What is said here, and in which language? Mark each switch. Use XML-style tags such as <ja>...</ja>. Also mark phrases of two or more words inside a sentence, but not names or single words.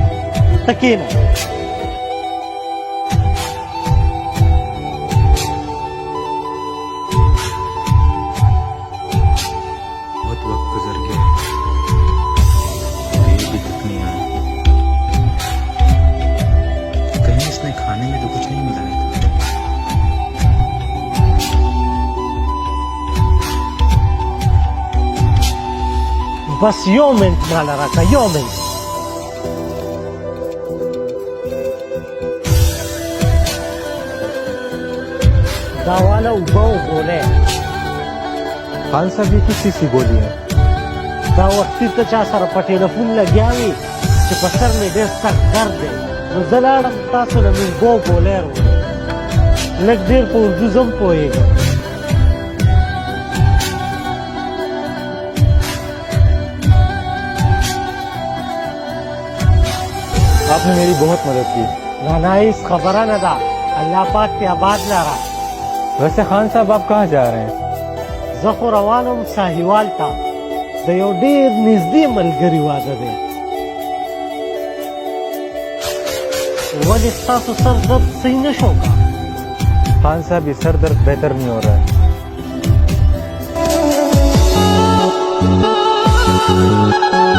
<ps>ته کښېنه.</ps> <ur>بہت وقت گزر گیا اور یہ ابھی تک نہیں آیا. کہیں اس نے کھانے میں تو کچھ نہیں ملایا تھا.</ur> <ps>بس یو منټ ماله راکړه، یو منټ. دا واله اوبه وګورئ.</ps> <ur>خان صاحب یہ کس چیز کی گولی ہے?</ur> <ps>دا وختي ته چا سره په ټلیفون لګیا وي چې په سر مې ډېر سخت درد دی، نو زه لاړم تاسو له مې اوبه وګولر وم. لږ ډېر په اردو زه هم پوهېږم.</ps> <ur>آپ نے میری بہت مدد کی.</ur> <ps>نه هېڅ خبره نه ده، الله پاک دې آباد لره.</ps> <ur>ویسے خان صاحب آپ کہاں جا رہے ہیں?</ur> <ps>زه خو روان وم ساحیوال ته، د یو ډېر نږدې ملګري واده دی. ولې ستاسو سر درد صحیح نه شو که؟</ps> <ur>خان صاحب یہ سر درد بہتر نہیں ہو رہا ہے.</ur>